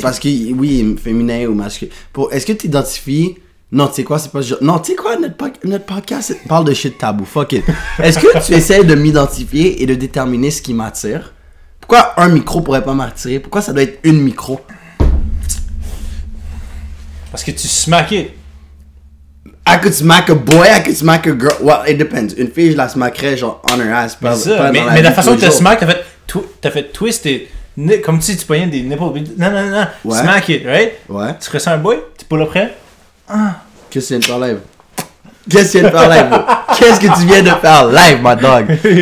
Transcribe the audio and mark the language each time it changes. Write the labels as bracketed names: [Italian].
[French] Parce que, oui, féminin ou masculin. Est-ce que tu identifies... Non, tu sais quoi, c'est pas... Non, tu sais quoi, notre podcast parle de shit tabou. [English] Fuck it. [French] Est-ce que tu essaies de m'identifier et de déterminer ce qui m'attire? Pourquoi un micro pourrait pas m'attirer? Pourquoi ça doit être une micro? Parce que tu [English] smack it. I could smack a boy, I could smack a girl. Well, it depends. [French] Une fille, je la smackerais genre [English] on her ass. [French] Mais la façon que tu smack, t'as fait twist et... Comme si tu pognais des nipples. Non. Ouais. [English] Smack it, right? [French] Ouais. Tu ferais ça un boy? Tu pull après? Qu'est-ce que tu viens de faire live? Qu'est-ce que tu viens de faire live, bro? Qu'est-ce que tu viens de faire live, [English] my dog?